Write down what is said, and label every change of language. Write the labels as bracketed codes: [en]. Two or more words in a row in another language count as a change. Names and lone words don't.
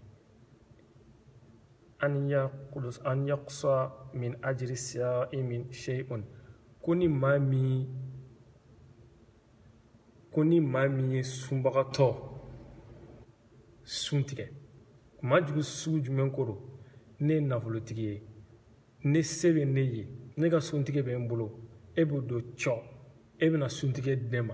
[ar] أن ينقص من أجر صائم شيء [bm] kuni mami ye sunbagatɔ suntigɛ majugu sugu jumɛn ko don ne ye nafolotigi ye ne se bɛ ne ye ne ka suntigɛ bɛ n bolo e bɛ don cɔ e bɛna suntigɛ di ne ma